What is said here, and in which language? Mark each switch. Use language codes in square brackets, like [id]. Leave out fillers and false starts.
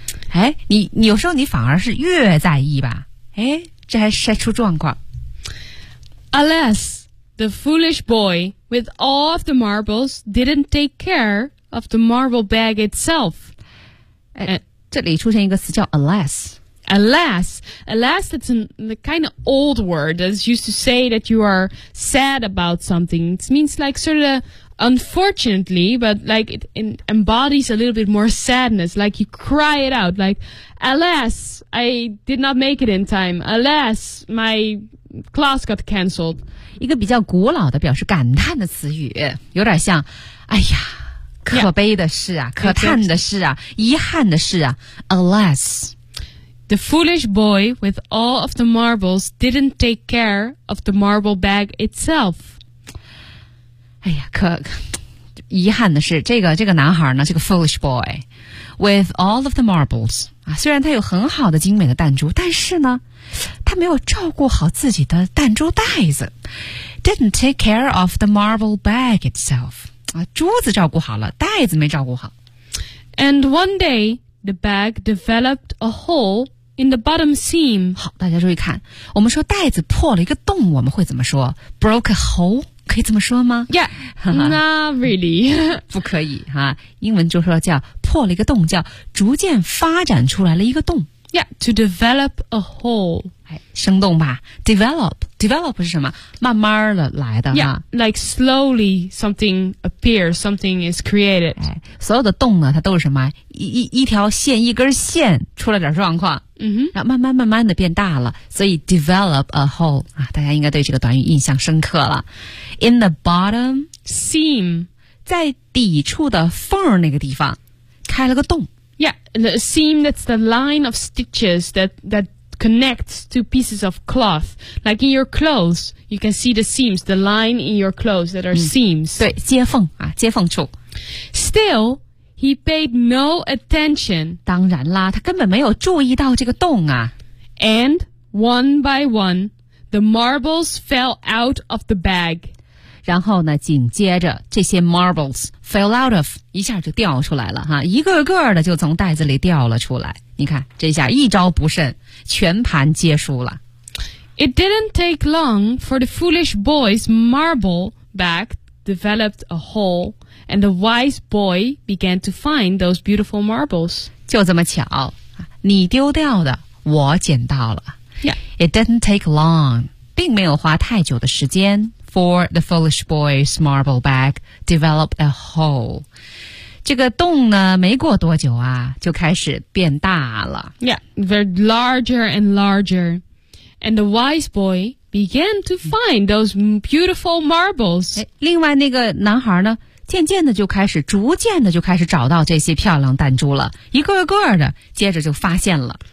[zh] 哎，你有时候你反而是越在意吧？哎，这还晒出状况。 [en] Alas, the foolish boy with all of the marbles didn't take care of the marble bag itself. [zh] 哎，这里出现一个词叫 alas。 [en] Alas, it's the kind of old word that's used to say that you are sad about something. It means like sort of unfortunately, but like it embodies a little bit more sadness. Like you cry it out, like, alas, I did not make it in time. Alas, my class got canceled. [zh] 一个比较古老的表示感叹的词语，有点像，哎呀，可悲的事啊，可叹的事啊，遗憾的事啊， alas. [en] The foolish boy with all of the marbles didn't take care of the marble bag itself. [zh] 哎呀，可遗憾的是，这个男孩呢，这个 [en] foolish boy with all of the marbles [zh] 啊，虽然他有很好的精美的弹珠，但是呢，他没有照顾好自己的弹珠袋子。 [en] Didn't take care of the marble bag itself. [zh] 啊，珠子照顾好了，袋子没照顾好。 [en] And one day. The bag developed a hole in the bottom seam. [zh] 好，大家注意看，我们说袋子破了一个洞，我们会怎么说 ？ [en] Broke a hole [zh] 可以这么说吗 [en] ？Yeah, not really. [zh] 不可以哈、啊，英文就说叫破了一个洞，叫逐渐发展出来了一个洞。 [en] Yeah, to develop a hole. [zh] 哎，生动吧 ？Develop 是什么？慢慢的来的。 [en] Yeah, like slowly something appears, something is created. [zh] 哎，所有的洞呢，它都是什么？一条线，一根线出了点状况。嗯哼。然后慢慢的变大了，所以 [en] develop a hole [zh] 啊，大家应该对这个短语印象深刻了。 [en] In the bottom seam, [zh] 在底处的缝那个地方，开了个洞。 [en] Yeah, the seam, that's the line of stitches that connects two pieces of cloth. Like in your clothes, you can see the seams, the line in your clothes that are seams. [zh] 对，接缝啊，接缝处。 [en] Still, he paid no attention. [zh] 当然啦，他根本没有注意到这个洞啊。 [en] And one by one, the marbles fell out of the bag. [zh] 然后呢，紧接着这些 [en] marbles fell out of, [zh] 一下就掉出来了哈，一个个的就从袋子里掉了出来。你看，这下一招不慎，全盘皆输了。 [en] It didn't take long for the foolish boy's marble bag developed a hole, and the wise boy began to find those beautiful marbles. [zh] 就这么巧，你丢掉的，我捡到了。 [en] Yeah. It didn't take long, [zh] 并没有花太久的时间。 [en] For the foolish boy's marble bag developed a hole. [zh] 这个洞呢，没过多久啊，就开始变大了。 [en] Yeah, they're larger and larger. And the wise boy began to find those beautiful marbles. [zh] 另外那个男孩呢，逐渐的就开始找到这些漂亮弹珠了，一个个的，接着就发现了。